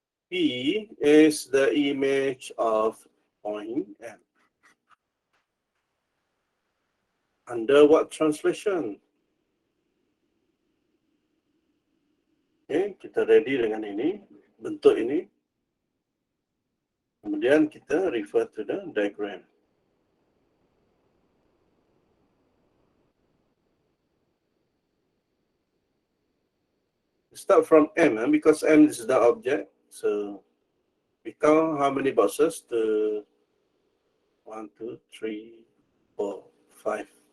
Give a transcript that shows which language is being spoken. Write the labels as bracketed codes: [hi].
[en] P is the image of point M. Under what translation? [ms] Okay, kita [en] ready [ms] dengan ini, bentuk ini. Kemudian kita [en] refer to the diagram. Start from M, because M is the object. So we count how many boxes to 1, 2, 3, 4, 5.